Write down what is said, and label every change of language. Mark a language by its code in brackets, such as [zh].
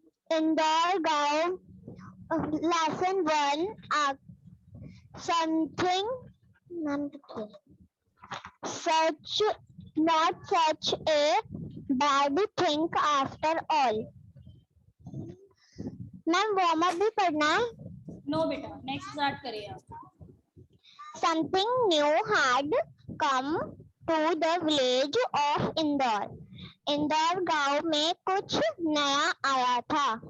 [en] Indore Gaon, lesson 1, something such not such a bad thing after all. [hi] Ma'am warm up भी पढ़ना है. No बेटा, next start करिए आप. [en] Something new had come to the village of Indore. [hi] Indore गांव में कुछ नया आया था.